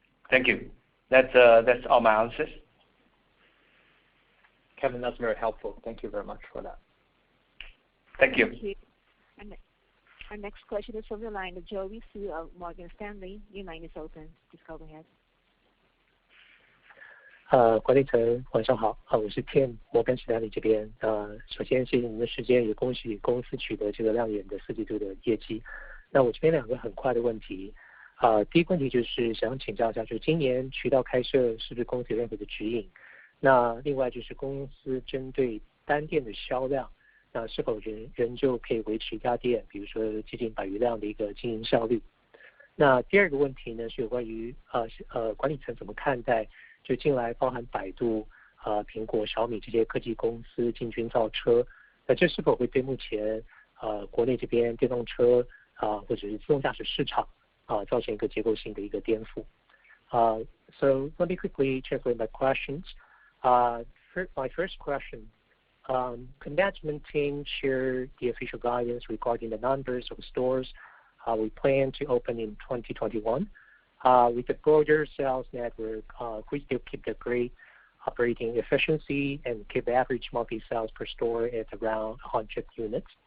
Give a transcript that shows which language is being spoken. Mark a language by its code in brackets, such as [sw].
[en] Thank you. That's all my answers. Kevin, that's very helpful. Thank you very much for that. Thank you. Thank you. Our next question is from the line of Joey Su of Morgan Stanley. Your line is open. Please go ahead. [zh] 管理层晚上好，我是 Tim， 摩根士丹利这边。首先谢谢您的时间，也恭喜公司取得这个亮眼的4季度的业绩。那我这边2个很快的问题。第一个问题就是想请教一下，就是今年渠道开设是不是公司有任何的指引？那另外就是公司针对单店的销量，那是否仍旧可以维持一家店，比如说接近100余辆的一个经营效率？那第二个问题呢，是有关于管理层怎么看待就近来包含百度、苹果、小米这些科技公司进军造车，那这是否会对目前国内这边电动车或者是自动驾驶市场造成一个结构性的一个颠覆？ [en] So let me quickly translate my questions. My first question, can management team share the official guidance regarding the numbers of stores we plan to open in 2021? With the broader sales network, we still keep the great operating efficiency and keep average monthly sales per store at around 100 units.